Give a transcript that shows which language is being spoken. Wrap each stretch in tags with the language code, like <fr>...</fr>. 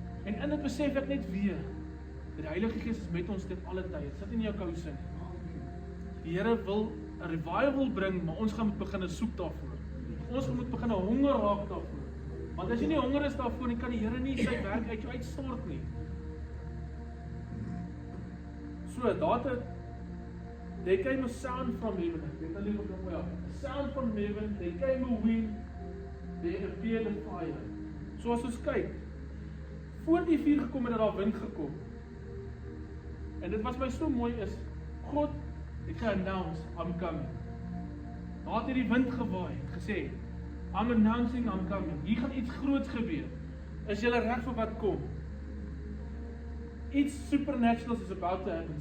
<af>En in dit besef ek net weer, dat die Heilige Gees is met ons dit alle tyd, sit nie in jou kouse nie. Die Here wil 'n revival bring, maar ons gaan moet begin soek daarvoor. Ons moet begin honger raak daarvoor. Want as jy nie honger is daarvoor nie, kan die Here nie sy werk uit jou uitstort nie.</af> <en>So, they came a sound from heaven. A sound from heaven, they came a wind, they appeared a fire.</en> <af>So as ons kyk, voor die vuur gekom het daar wind gekom. En dit wat my so mooi is, God het ge-announce,</af> <en>I'm coming.</en> <af>Daar het hierdie wind gewaai, gesê,</af> <en>I'm announcing, I'm coming.</en> <af>Hier gaan iets groots gebeur. Is julle reg vir wat kom?</af> <en>Iets supernatural is about to happen.</en>